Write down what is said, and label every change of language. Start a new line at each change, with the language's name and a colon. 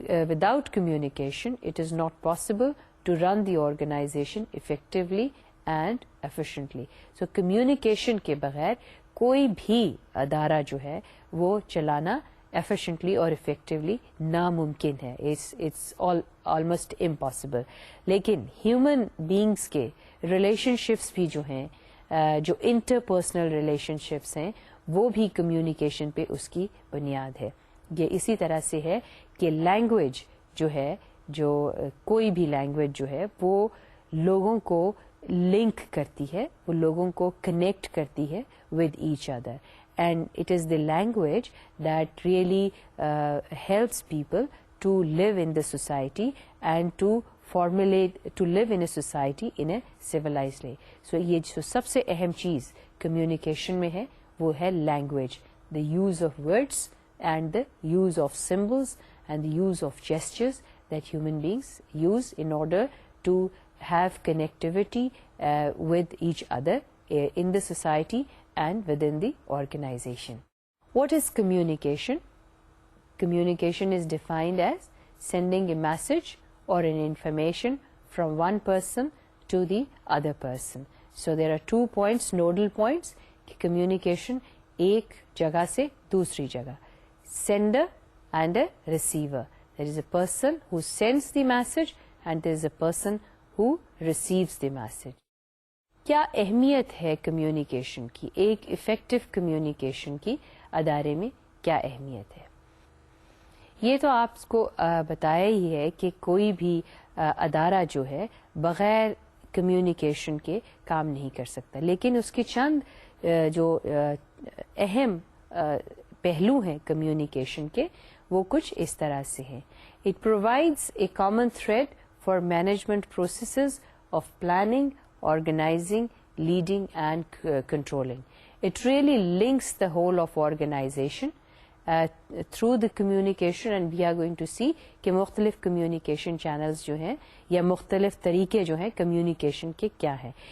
English: Without communication, it is not possible to run the organization effectively and efficiently.
Urdu: So communication کے بغیر کوئی بھی ادارہ جو ہے وہ چلانا efficiently اور effectively ناممکن ہے.
English: It's almost impossible.
Urdu: لیکن human beings کے ریلیشن شپس بھی جو ہیں, جو انٹرپرسنل ریلیشن شپس ہیں, وہ بھی کمیونیکیشن پہ اس کی بنیاد ہے. یہ اسی طرح سے ہے کہ لینگویج جو ہے, جو کوئی بھی لینگویج جو ہے وہ لوگوں کو لنک کرتی ہے, وہ لوگوں کو کنیکٹ کرتی ہے
English: With each other. and it is the language that really helps people to live in the society and to live in a society in a civilized way. So
Urdu: یہ جو سب سے اہم چیز کمیونیکیشن میں ہے وہ ہے language,
English: the use of words and the use of symbols and the use of gestures that human beings use in order to have connectivity with each other in the society and within the organization. What is communication? Communication is defined as sending a message or an information from one person to the other person. So there are 2 points, nodal points, کہ communication
Urdu: ایک جگہ سے دوسری جگہ,
English: sender and a receiver. There is a person who sends the message and there is a person who receives the message.
Urdu: کیا اہمیت ہے communication کی, ایک افیکٹو کمیونیکیشن کی ادارے میں کیا اہمیت ہے؟ یہ تو آپ کو بتایا ہی ہے کہ کوئی بھی ادارہ جو ہے بغیر کمیونیکیشن کے کام نہیں کر سکتا, لیکن اس کے چند جو اہم پہلو ہیں کمیونیکیشن کے وہ کچھ اس طرح سے ہیں.
English: It provides a common thread for management processes of planning, organizing, leading and controlling. It really links the whole of organization through the communication, and we are going to see
Urdu: کہ مختلف communication channels جو ہیں یا مختلف طریقے جو ہیں communication کے کیا ہیں.